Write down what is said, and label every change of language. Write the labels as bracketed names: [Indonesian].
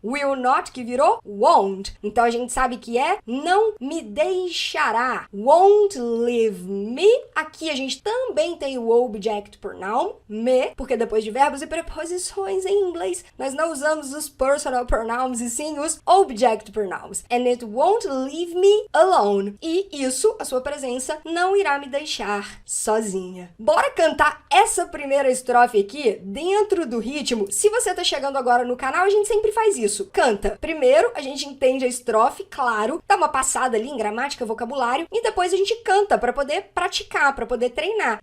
[Portuguese] Will not, que virou won't. Então, a gente sabe que é não me deixará. [English] Won't leave me. [Portuguese] Aqui a gente também tem o object pronoun, me, porque depois de verbos e preposições em inglês, nós não usamos os personal pronouns e sim os object pronouns. [English] And it won't leave me alone. [Portuguese] E isso, a sua presença, não irá me deixar sozinha. Bora cantar essa primeira estrofe aqui dentro do ritmo. Se você tá chegando agora no canal, a gente sempre faz isso. Canta. Primeiro, a gente entende a estrofe, claro, dá uma passada ali em gramática, vocabulário, e depois a gente canta para poder praticar, para poder treinar.